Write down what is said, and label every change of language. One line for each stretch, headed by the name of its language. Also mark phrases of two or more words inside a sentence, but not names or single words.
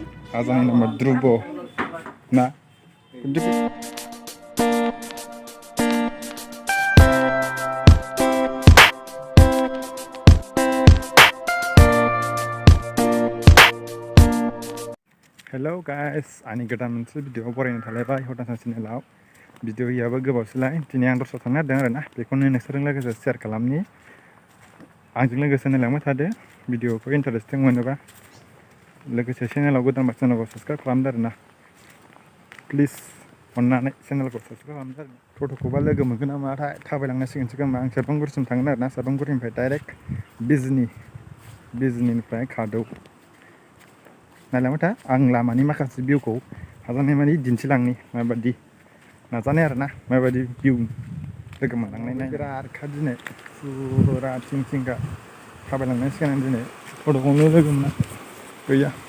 Bodo: Azani nama Drubo. Na.
English: Hello guys,
Bodo: ani goदान मोनसे भिडिअ बरायनो थालायबाय HorDansrang चेनेलाव भिडिअ याबो गोबावसैलाय दिनै आं दस्रायाव थांनो नागिरदों आरोना बेखौनो नोंसोरजों लोगोसे शेयार खालामनि आंजों लोगोसे नायलांबाय थादो भिडिअखौ इन्टारेस्टिं मोनोबा लोगोसे चेनेलाव गोदानबा चेनेलखौ साबस्क्राइब खालामदो आरोना प्लिज अन्नानै चेनेलखौ साबस्क्राइब खालामदो आरोना टट'खौबा लोगो मोनगोन ना माथाय थाबायलांनांसिगोनसो खोमा आं सेरफांगुरिसिम थांगोन आरोना सेरफांगुरिनिफ्राय डाइरेक्ट बिजनिनिफ्राय खादौ नायलांबाय था आं लामानि माखासे भिउखौ हाजानाय मानि दिन्थिलांनि माबायदि नाजानाय आरोना माबायदि भिउ लोगो मोनलांनाय बिरादखा दिनै फुरा थिंगा थाबायलांनांसिगोन आं दिनै टट'खौनो लोगो मोना गैया